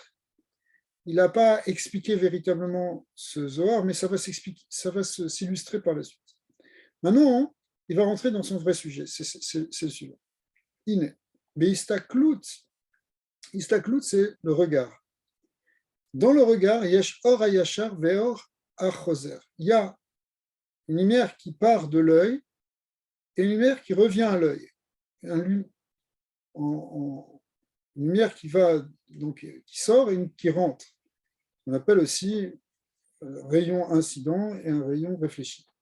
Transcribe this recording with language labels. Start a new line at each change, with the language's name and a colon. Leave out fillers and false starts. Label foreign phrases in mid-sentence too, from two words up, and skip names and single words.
French: Il n'a pas expliqué véritablement ce Zohar, mais ça va s'illustrer par la suite. Maintenant, il va rentrer dans son vrai sujet. C'est le suivant. Iné. Mais istaklout, c'est le regard. Dans le regard,
Hebrew: יש אור הישר ואור החוזר.
French: Il y a une lumière qui part de l'œil et une lumière qui revient à l'œil. Une lumière qui sort et une qui rentre. On appelle aussi rayon incident et un rayon réfléchi.